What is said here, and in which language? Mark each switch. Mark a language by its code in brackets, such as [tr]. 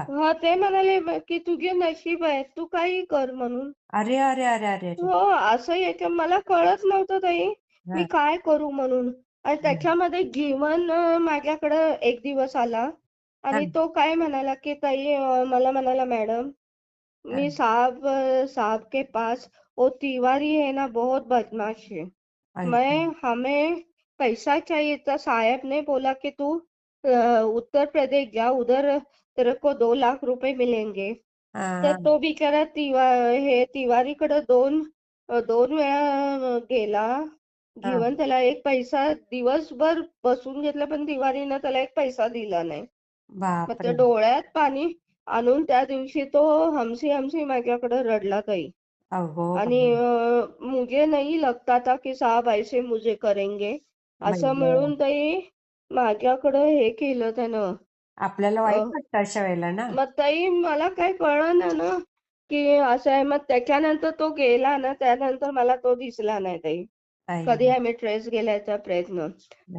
[mr] हां, ते म्हणाले की "तुझे नशीब आहे, तू काही कर" म्हणून. अरे, अरे, अरे, अरे, अरे! हो, असं मला कळत नव्हतं ताई, मी हां, काय करू म्हणून आणि हां, त्याच्यामध्ये जीवन माझ्याकडं एक दिवस आला आणि हां, तो काय म्हणाला, की ताई मला म्हणाला, "मॅडम, हां. [hi] मी साहब के पास वो तिवारी है ना बहुत बदमाश है। [mr] आई गं! [hi] मैं हमें पैसा चाहिए था साहब ने बोला कि तू उत्तर प्रदेश जा उधर तेरे को 2 लाख रुपए मिलेंगे. हां, [mr] तर हां, तो बिचारा हे तिवारीकडे 2 वेळा गेला हां. घेऊन त्याला एक पैसा दिवसभर बसून घेतला पण तिवारीनं त्याला एक पैसा दिला नाही. मग त्या बापरे! डोळ्यात पाणी आणून त्या दिवशी तो हमसी हमसी माझ्याकडे रडला ताई. अगो आणि बाई! [hi] मुझे नहीं लगता था कि साहब ऐसे मुझे करेंगे. [mr] बाई असं गं! मिळून ताई माझ्याकडं हे केलं त्यानं. आपल्याला अ, वाईट वाटतं अशा वेळेला ना. मग ताई मला काही कळेना ना, की असं आहे. मग त्याच्यानंतर तो गेला ना, त्यानंतर मला तो दिसला नाही ताई. आई कधी गं! आम्ही ट्रेस केल्याचा प्रयत्न आणि